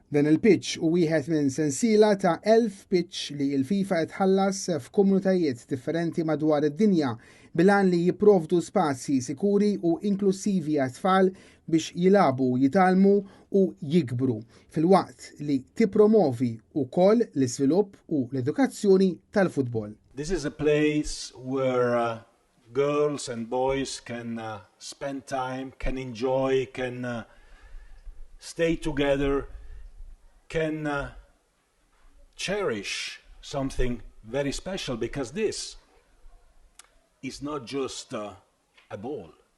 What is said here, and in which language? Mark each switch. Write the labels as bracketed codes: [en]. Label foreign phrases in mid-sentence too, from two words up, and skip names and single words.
[mt] Dan il-pitch u wieħed minn sensiela ta' 1000 pitch li l-FIFA tħallas f'komunitajiet differenti madwar id-dinja bilan li jipprovdu spazji sikuri u inklusivi għat-tfal biex jilabu, jitalmu u jikbru fil-waqt li tippromovi wkoll l-iżvilupp u l-edukazzjoni tal-futbol. [en] This is a place where girls and boys can spend time, can enjoy, can stay together, can cherish something very special, because this is not just a ball.